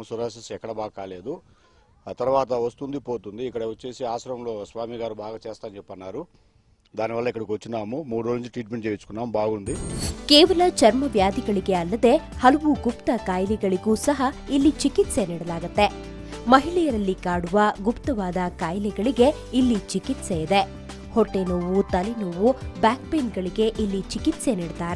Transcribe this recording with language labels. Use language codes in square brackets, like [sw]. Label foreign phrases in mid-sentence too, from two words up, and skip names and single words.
[te] సొరాసిస్ ఎక్కడ బాగా కాలేదు. ఆ తర్వాత వస్తుంది పోతుంది. ఇక్కడ వచ్చేసి ఆశ్రమంలో స్వామి గారు బాగా చేస్తా అని చెప్పన్నారు. దానివల్ల ఇక్కడికి వచ్చినాము. 3 రోజుల నుంచి ట్రీట్మెంట్ చేయించుకున్నాము. బాగుంది. [kn] ಕೇವಲ ಚರ್ಮ ವ್ಯಾಧಿಗಳಿಗೆ ಅಲ್ಲದೆ ಹಲವು ಗುಪ್ತ ಕಾಯಿಲೆಗಳಿಗೂ ಸಹ ಇಲ್ಲಿ ಚಿಕಿತ್ಸೆ ನೀಡಲಾಗುತ್ತೆ. ಮಹಿಳೆಯರಲ್ಲಿ ಕಾಡುವ ಗುಪ್ತವಾದ ಕಾಯಿಲೆಗಳಿಗೆ ಇಲ್ಲಿ ಚಿಕಿತ್ಸೆ ಇದೆ. ಹೊಟ್ಟೆ ನೋವು, ತಲೆನೋವು, [en] back painಗಳಿಗೆ [kn] ಇಲ್ಲಿ ಚಿಕಿತ್ಸೆ ನೀಡುತ್ತಾರೆ.